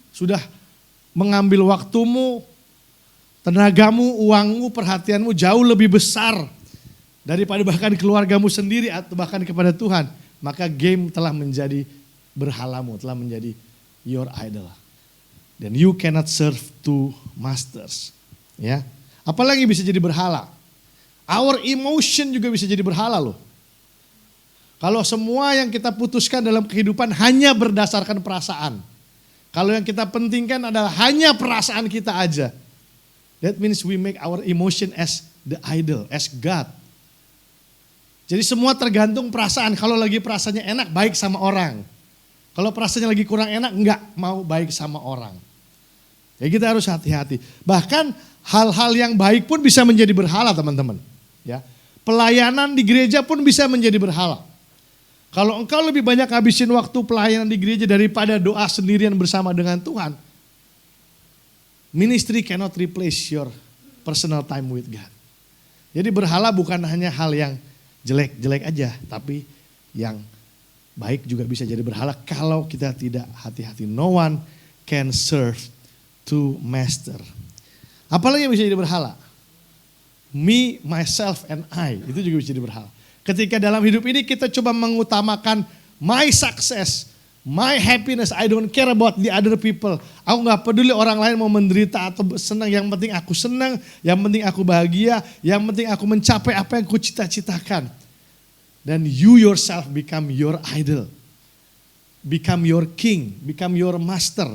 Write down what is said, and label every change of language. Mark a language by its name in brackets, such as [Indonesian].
[Indonesian] sudah mengambil waktumu, tenagamu, uangmu, perhatianmu jauh lebih besar daripada bahkan keluargamu sendiri atau bahkan kepada Tuhan, maka game telah menjadi berhalamu, telah menjadi [English] your idol. Dan you cannot serve two masters. [Indonesian] Ya, apalagi bisa jadi berhala. [English] Our emotion [Indonesian] juga bisa jadi berhala loh. Kalau semua yang kita putuskan dalam kehidupan hanya berdasarkan perasaan. Kalau yang kita pentingkan adalah hanya perasaan kita aja. [English] That means we make our emotion as the idol, as God. [Indonesian] Jadi semua tergantung perasaan. Kalau lagi perasaannya enak, baik sama orang. Kalau perasaannya lagi kurang enak, enggak mau baik sama orang. Ya kita harus hati-hati. Bahkan hal-hal yang baik pun bisa menjadi berhala teman-teman. Ya, pelayanan di gereja pun bisa menjadi berhala. Kalau engkau lebih banyak habisin waktu pelayanan di gereja daripada doa sendirian bersama dengan Tuhan, [English] ministry cannot replace your personal time with God. [Indonesian] Jadi berhala bukan hanya hal yang jelek-jelek aja, tapi yang baik juga bisa jadi berhala kalau kita tidak hati-hati. [English] No one can serve two master. [Indonesian] Apalagi yang bisa jadi berhala? [English] Me, myself, and I. [Indonesian] Itu juga bisa jadi berhala. Ketika dalam hidup ini kita coba mengutamakan [English] my success, my happiness, I don't care about the other people. [Indonesian] Aku gak peduli orang lain mau menderita atau senang, yang penting aku senang, yang penting aku bahagia, yang penting aku mencapai apa yang ku cita-citakan. [English] Dan you yourself become your idol. Become your king, become your master.